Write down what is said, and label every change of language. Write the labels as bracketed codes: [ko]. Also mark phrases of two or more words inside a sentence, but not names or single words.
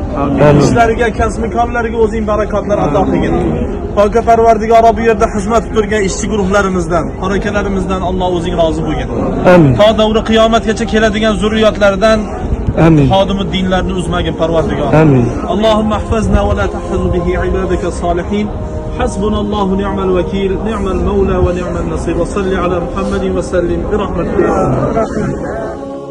[uz] Amin. Ishlariga, kasb-mikonlariga o'zing barakotlar ato qilgin. Poka Parvardigoro bu yerda xizmat qilib turgan ishchi guruhlarimizdan, harakalarimizdan Alloh o'zing rozi bo'lgin. Amin. Ta davri qiyomatgacha keladigan zurriyotlardan Amin. xodimi dinlarni uzmagin Parvardigor. Amin. [ar] اللهم احفظنا ولا تحفظ به عبادك الصالحين حسبنا الله نعم الوكيل نعم المولى ونعم النصير وصل على محمد وسلم برحمتك.